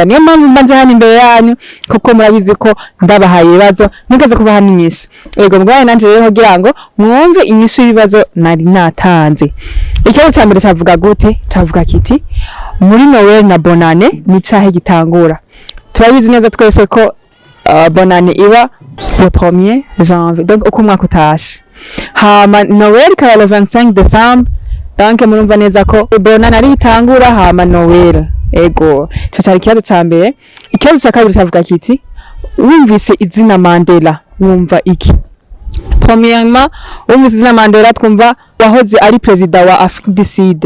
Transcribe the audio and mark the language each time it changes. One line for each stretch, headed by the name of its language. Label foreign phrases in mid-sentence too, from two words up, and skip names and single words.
Rundi: Niyo mpamvu mbanze hano imbere yanyu kuko murabizi ko ndabahaye ibibazo nigeze kubaha n'inyishu. Ego mugwaye nanje rero kugira ngo mwumve inyishu y'ibibazo nari natanze. Ikibazo cya mbere cyavuga gute? Cyavuga kiti muri Noel na Bonane ni cyahe gitangura. Turabizi neza twese ko Bonane iba
French: le 1er janvier
Rundi: donc uko mwaka utashe. Hama Noel ikaba
French: le 25 décembre
Rundi: donc murumva neza ko Bonane ari itangura hama Noel. Ego cyari ikibazo cya mbere. Ikibazo cya kabiri cyavuga kiti wumvise izina Mandela wumva iki? Premièrement wumvise izina Mandela twumva wahoze ari president wa Afrique du Sud.